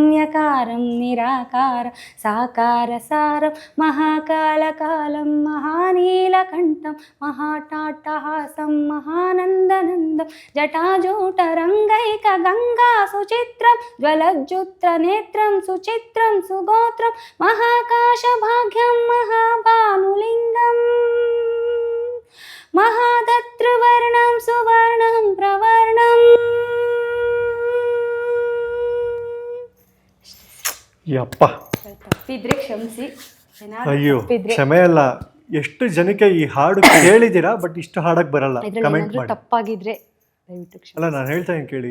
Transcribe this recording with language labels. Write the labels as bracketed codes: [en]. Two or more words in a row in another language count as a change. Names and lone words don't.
[sa] ಯಕಾರಂ ನಿರಾಕಾರ ಸಾಕಾರ ಸಾರಂ ಮಹಾಕಾಲ ಕಾಲಂ ಮಹಾನೀಲಕಂಠಂ ಮಹಾಟಾಟಹಾಸಂ ಮಹಾನಂದನಂದಂ ಜಟಾಜೂಟ ರಂಗೈಕ ಗಂಗಾ ಸುಚಿತ್ರಂ ಜ್ವಲಜ್ಜುತ್ರ ನೇತ್ರಂ ಸುಚಿತ್ರಂ ಸುಗೋತ್ರಂ ಮಹಾಕಾಶ ಭಾಗ್ಯಂ ಮಹಾಭಾನುಲಿಂಗಂ ಮಹಾದತ್ರುವರ್ಣಂ ಸುವರ್ಣಂ ಪ್ರವರ್ಣಂ. [kn] ಯಪ್ಪ, ತಪ್ಪಿದ್ರೆ ಕ್ಷಮಿಸಿ. ಅಯ್ಯೋ ಕ್ಷಮೆ ಅಲ್ಲ. ಎಷ್ಟು ಜನಕ್ಕೆ ಈ ಹಾಡು ಕೇಳಿದ್ದೀರಾ, ಬಟ್ ಇಷ್ಟು ಹಾಡಕ್ ಬರಲ್ಲ. ಕಮೆಂಟ್ ಮಾಡಿ. ತಪ್ಪಾಗಿದ್ರೆ ದಯವಿಟ್ಟು ಕ್ಷಮಿಸಿ. ಅಲ್ಲ, ನಾನು ಹೇಳ್ತಾ ಇದ್ದೀನಿ ಕೇಳಿ.